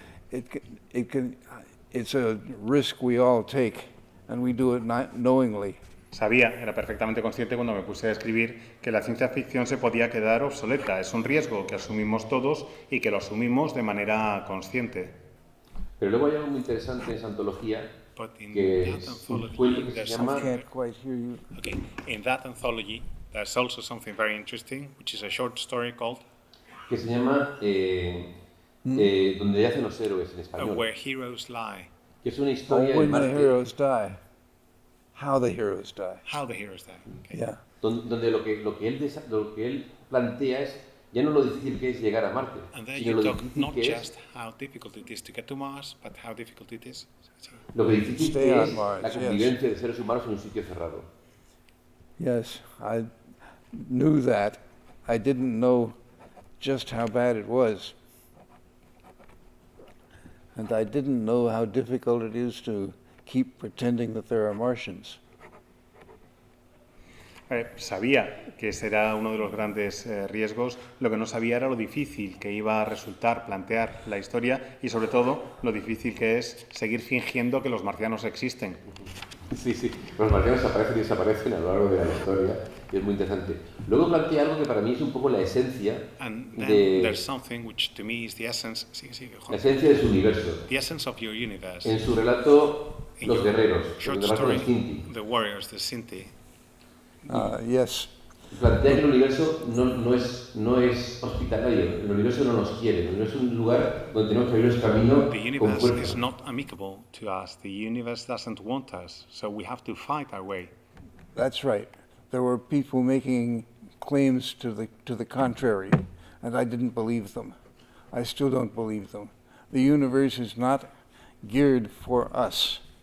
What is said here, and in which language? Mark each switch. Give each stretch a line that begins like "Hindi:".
English: It's a risk we all take, and we do it knowingly.
Spanish: Sabía, era perfectamente consciente cuando me puse a escribir que la ciencia ficción se podía quedar obsoleta. Es un riesgo que asumimos todos y que lo asumimos de manera consciente. Pero luego hay algo muy interesante en esa antología, que es un cuento que se llama...
English: I can't quite hear you. Okay. In that anthology, there's also something very interesting, which is a short story called...
Spanish: que se llama Donde yacen los héroes, en español.
English: Where Heroes Lie.
Spanish: Que es una historia
English: When the Heroes Die. How the Heroes Die. How the Heroes Die. Okay. Yeah.
Spanish: Donde lo que él plantea es ya no lo difícil que es llegar a Marte, sino lo difícil que es
English: how difficult it is to get to Mars, but how difficult it is.
Spanish: Lo que difícil que es la convivencia de seres humanos en un sitio cerrado.
English: Yes, I knew that. I didn't know just how bad it was. And I didn't know how difficult it is to keep pretending that there are Martians.
Spanish: Sabía que ese era uno de los grandes riesgos. Lo que no sabía era lo difícil que iba a resultar plantear la historia y, sobre todo, lo difícil que es seguir fingiendo que los marcianos existen. Sí, sí, los marcianos aparecen y desaparecen a lo largo de la historia y es muy interesante. Luego plantea algo que para mí es un poco la esencia de...
English: There's something which to me is the essence,
Spanish: la esencia de su universo.
English: The essence of your universe.
Spanish: En su relato, Los Guerreros,
English: short story, The Warriors, the Sinti. Yes.
Spanish: Plantea que el universo no es hospitalario, el universo no nos quiere, no es un lugar donde tenemos que abrir nuestro camino con fuerza.
English: The universe is not amicable to us. The universe doesn't want us, so we have to fight our way. That's right. There were people making claims to the contrary, and I didn't believe them. I still don't believe them. The universe is not geared for us.